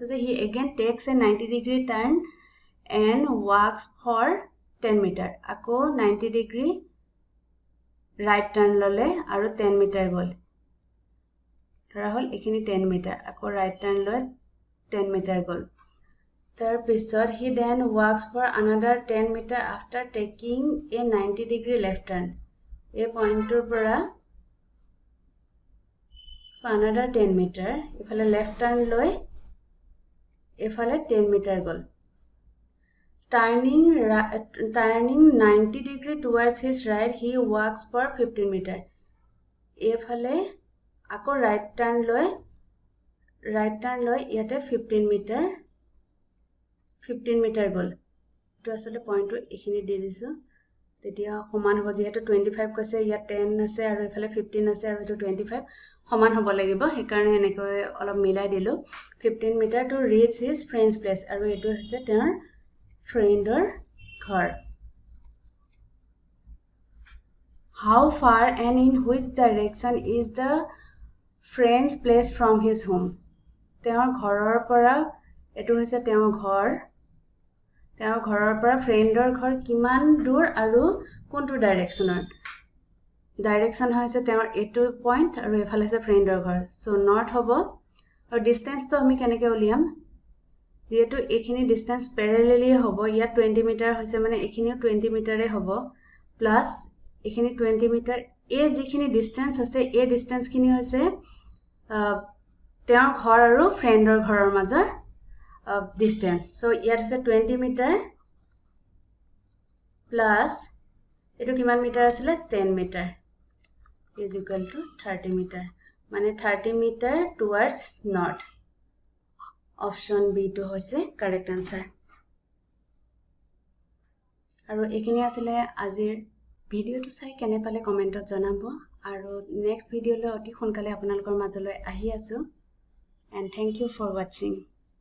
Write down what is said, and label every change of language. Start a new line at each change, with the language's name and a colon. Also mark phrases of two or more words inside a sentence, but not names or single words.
English: যে he again takes a 90 degree turn and walks for 10 meter
Assamese: আকৌ 90 ডিগ্ৰী ৰাইট টাৰ্ন ললে আৰু 10 মিটাৰ গ'ল ধৰা হ'ল এখিনি 10 মিটাৰ আকৌ ৰাইট টাৰ্ন লৈ 10 মিটাৰ গ'ল তাৰ পিছত
English: he then walks for another 10 meter after taking a 90 degree left turn
Assamese: এই পইণ্টৰ পৰা
English: another 10 meter
Assamese: ইফালে left turn লৈ ইফালে 10 meter গ'ল
English: turning 90 degree towards his right he walks for 15 meter
Assamese: ইফালে আকৌ right turn লৈ ইয়াতে 15 meter 15 মিটাৰ গ'ল তো আসলে পইণ্টটো এখিনি দি দিছো তেতিয়া সমান হ'ব যেহেতু 25 কৈছে ইয়াত 10 আছে আৰু ইফালে 15 আছে আৰু এটো 25 সমান হ'ব লাগিব সেই কাৰণে এনেকৈ অলপ মিলাই দিলো 15 মিটাৰ
English: to reach his friend's place
Assamese: আৰু এটো হৈছে তেওঁৰ ফ্ৰেণ্ডৰ ঘৰ
English: How far and in which direction is the friend's place from his home
Assamese: তেওঁৰ ঘৰৰ পৰা এটো হৈছে তেওঁৰ ঘৰৰ পৰা ফ্ৰেণ্ডৰ ঘৰ কিমান দূৰ আৰু কোনটো ডাইৰেকচন হৈছে তেওঁৰ এটো পইণ্ট আৰু এফালে আছে ফ্ৰেণ্ডৰ ঘৰ
English: so north
Assamese: হ'ব আৰু ডিসটেন্সটো আমি কেনেকৈ উলিয়াম যেহেতু এখিনি
English: distance parallelly
Assamese: হ'ব ইয়াত 20 মিটাৰ হৈছে মানে এখিনিও 20 মিটাৰে হ'ব প্লাস এখিনি 20 মিটাৰ এই যিখিনি ডিসটেন্স আছে এই ডিসটেন্সখিনি হৈছে তেওঁৰ ঘৰ আৰু ফ্ৰেণ্ডৰ ঘৰৰ মাজৰ
English: distance so
Assamese: ইয়াত আছে 20 মিটাৰ প্লাস এটো কিমান মিটাৰ আছিল 10 মিটাৰ
English: is equal to
Assamese: 30 মিটাৰ মানে 30 মিটাৰ
English: towards north option b
Assamese: to হৈছে
English: correct answer
Assamese: আৰু এখিনি আছিল আজিৰ ভিডিওটো চাই কেনে পালে কমেন্টত জনাব আৰু নেক্সট ভিডিওলৈ অতি সোনকালে আপোনালোকৰ মাজলৈ আহি আছো
English: and thank you for watching